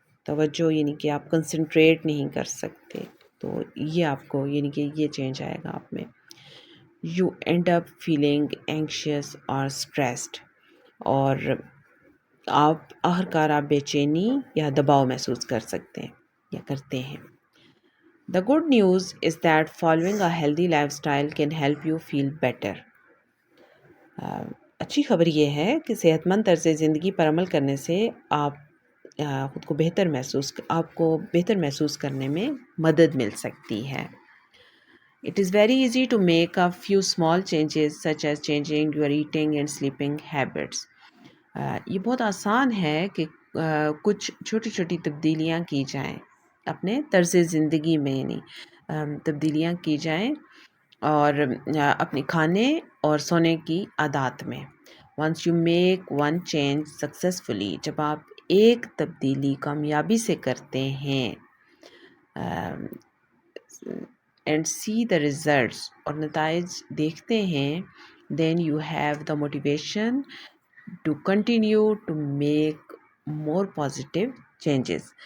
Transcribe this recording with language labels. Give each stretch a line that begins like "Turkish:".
Urdu: توجہ یعنی کہ آپ کنسنٹریٹ نہیں کر سکتے، تو یہ آپ کو یعنی کہ یہ چینج آئے گا آپ میں.
English: you end up feeling anxious
Urdu: اور اسٹریسڈ، اور آپ آخرکار آپ بے چینی یا دباؤ محسوس کر سکتے ہیں یا کرتے ہیں.
English: The good news is that following a healthy lifestyle can help you feel better.
Urdu: اچھی خبر یہ ہے کہ صحت مند طرز زندگی پر عمل کرنے سے آپ خود کو آپ کو بہتر محسوس کرنے میں مدد مل سکتی ہے.
English: It is very easy to make a few small changes such as changing your eating and sleeping habits.
Urdu: یہ بہت آسان ہے کہ کچھ چھوٹی چھوٹی تبدیلیاں کی جائیں اپنے طرز زندگی میں، یعنی تبدیلیاں کی جائیں اور اپنے کھانے اور سونے کی عادات میں.
English: once you make one change successfully,
Urdu: جب آپ ایک تبدیلی کامیابی سے کرتے ہیں
English: and see the results,
Urdu: اور نتائج دیکھتے ہیں،
English: Then you have the motivation to continue to make more positive changes.